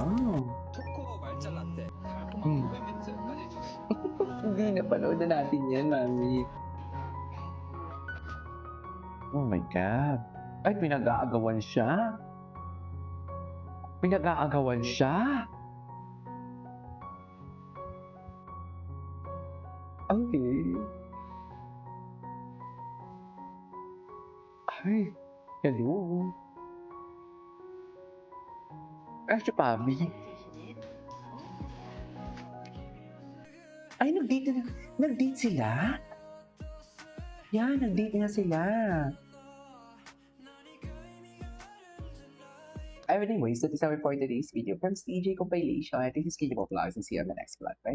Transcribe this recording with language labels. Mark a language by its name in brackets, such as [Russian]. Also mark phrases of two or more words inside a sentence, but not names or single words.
[Korean] 초코 말차 라떼. 멘트까지 주세요. [Filipino] Hindi, napanood na natin yan, mami. [English] Oh my God. [Filipino] Ay, pinag-aagawan siya. Pinag-aagawan siya. Okay. Ay, hello. Ay, si Pabi. Ay, nag-date sila? Yan, nag-date na sila. [English] Anyways, that is our for today's video from CJ Compilation. This is Kingdom of Vlogs and see you on the next vlog. Bye.